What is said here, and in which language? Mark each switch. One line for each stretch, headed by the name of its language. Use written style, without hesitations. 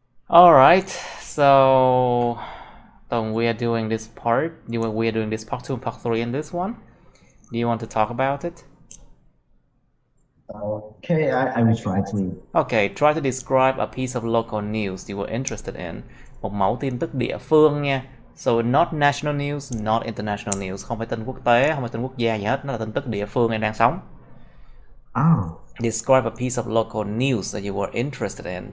English: Alright, so we are doing this part. We are doing this part 2 and part 3 in this one. Do you want to talk about it? Okay, I will try to. Okay, try to describe a piece of local news you were interested in.
Vietnamese: Một mẫu tin tức địa phương nha.
English: So not national news, not international news.
Vietnamese: Không phải tin quốc tế, không phải tin quốc gia gì hết. Nó là tin tức địa phương em đang sống.
English: Oh. Describe a piece of local news that you were interested in.